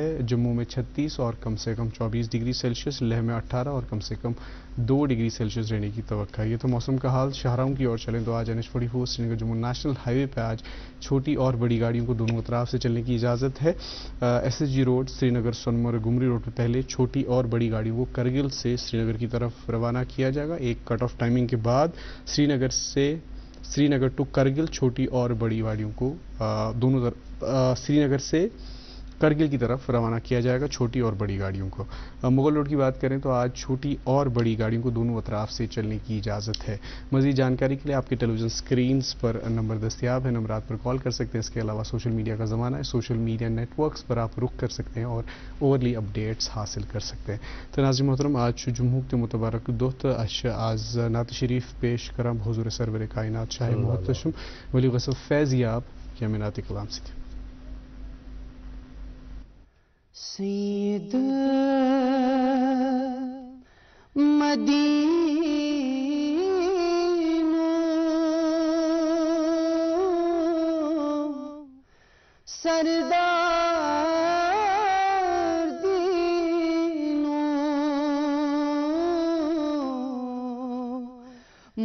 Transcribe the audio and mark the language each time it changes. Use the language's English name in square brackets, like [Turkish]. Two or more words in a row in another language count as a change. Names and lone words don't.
[Urdu] جموں میں 36 اور کم سے کم 24 ڈگری سیلسیس, لیہ میں 18 اور کم سے کم 2 ڈگری سیلسیس رہنے کی توقع ہے. یہ تو موسم کا حال. شہراؤں کی اور چلیں تو آج NH44 سری نگر جموں نیشنل ہائی وے پہ آج چھوٹی اور بڑی گاڑیوں کو دونوں اطراف سے چلنے کی اجازت ہے. SSG روڈ سری نگر سونمرگ گمری روڈ پہ پہلے چھوٹی اور بڑی گاڑیوں کو کرگل سے سری نگر کی طرف روانہ کیا جائے گا. ایک کٹ آف ٹائمنگ کے بعد سری نگر ٹو کرگل چھوٹی اور بڑی گاڑیوں کو دونوں سری نگر سے کرگل کی طرف روانہ کیا جائے گا, چھوٹی اور بڑی گاڑیوں کو. مغل روڈ کی بات کریں تو آج چھوٹی اور بڑی گاڑیوں کو دونوں اطراف سے چلنے کی اجازت ہے. مزید جانکاری کے لیے آپ کے ٹیلی ویژن اسکرینز پر نمبر دستیاب ہے, نمبرات پر کال کر سکتے ہیں. اس کے علاوہ سوشل میڈیا کا زمانہ ہے, سوشل میڈیا نیٹ ورکس پر آپ رخ کر سکتے ہیں اور اوورلی اپڈیٹس حاصل کر سکتے ہیں. تو ناظرین محترم, [Kashmiri] آج جمہوک تہ متبارک دہ تو آز نعت شریف پیش کرم حضور سرور کائنات شاہ محتشم ولی غسل فیض یاب یمینات کلام ستھ. سید مدینہ سردار دینو